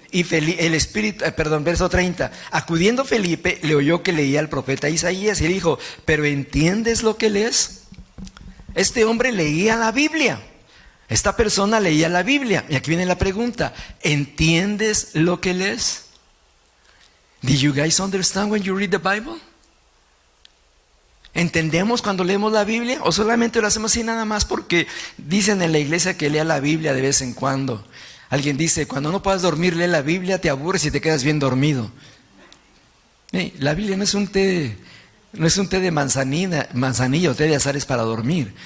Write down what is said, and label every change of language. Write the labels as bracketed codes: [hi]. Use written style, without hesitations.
[es] Y el Espíritu, verso 30. Acudiendo Felipe, le oyó que leía al profeta Isaías y le dijo, ¿pero entiendes lo que lees? Este hombre leía la Biblia. Esta persona leía la Biblia. Y aquí viene la pregunta, ¿entiendes lo que lees? [en] Did you guys understand when you read the Bible? [es] ¿Entendemos cuando leemos la Biblia? ¿O solamente lo hacemos así nada más porque dicen en la iglesia que lea la Biblia de vez en cuando? Alguien dice, cuando no puedas dormir, lee la Biblia, te aburres y te quedas bien dormido. La Biblia no es un té de manzanilla o té de azares para dormir.